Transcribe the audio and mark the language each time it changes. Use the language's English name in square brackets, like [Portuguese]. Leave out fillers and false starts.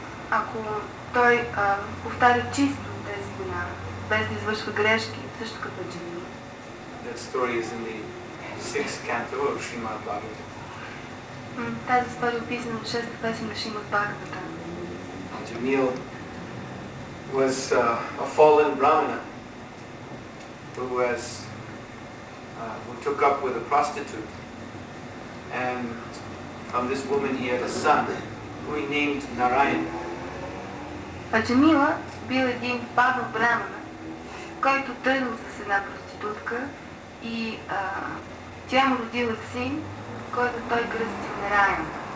[Bulgarian] Ако той повтаря чисто тези имена, без да извършва грешки, също като Ajamil. [English] That story is in the 6th canto of Śrīmad-Bhāgavatam. [Bulgarian] Тази история е описана в 6-та песен на Śrīmad-Bhāgavatam. [English] Ajamil was a fallen Brahmana who took up with a prostitute, and from this woman he had a son who he named Narayan. [Bulgarian] Ajamila бил един падъл брамана, който тръгнал с една проститутка и тя му родила син, който той кръстил Нараян.